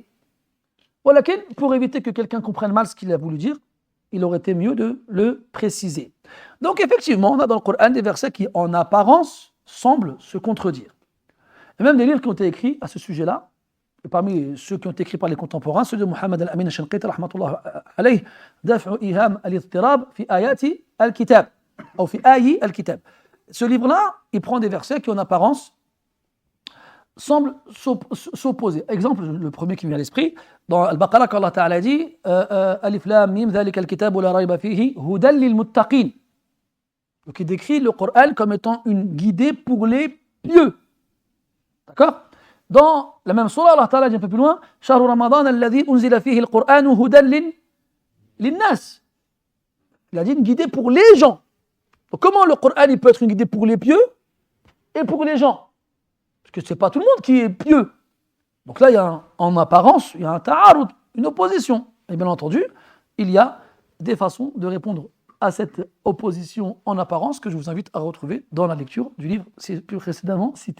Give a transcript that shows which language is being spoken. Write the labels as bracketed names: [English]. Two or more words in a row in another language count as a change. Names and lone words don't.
[French] Voilà, pour éviter que quelqu'un comprenne mal ce qu'il a voulu dire, il aurait été mieux de le préciser. Donc effectivement, on a dans le Coran des versets qui, en apparence, semblent se contredire. Et même des livres qui ont été écrits à ce sujet-là, et parmi ceux qui ont été écrits par les contemporains, ceux de Muhammad al-Amin al-Shanqiti, [Arabic] رحمة الله عليه, [French] Daf'u iham al-idtirab fi ayati al-kitab, ou fi ayi al-kitab. Ce livre-là, il prend des versets qui, en apparence, semblent s'opposer. Exemple, le premier qui me vient à l'esprit, dans Al-Baqarah, quand [Arabic] الله تعالى [French] dit [Arabic] الم ذلك الكتاب لا ريب فيه هدى للمتقين. [French] Donc il décrit le Coran comme étant une guidée pour les pieux. D'accord? Dans la même surah, [Arabic] الله تعالى [French] dit un peu plus loin [Arabic] شهر رمضان الذي أنزل فيه القرآن هدى للناس. [French] Il a dit une guidée pour les gens. Donc comment le Coran il peut être une guidée pour les pieux et pour les gens? Parce que ce n'est pas tout le monde qui est pieux. Donc là, il y a en apparence, il y a un ta'arud, une opposition. Et bien entendu, il y a des façons de répondre à cette opposition en apparence que je vous invite à retrouver dans la lecture du livre plus précédemment cité.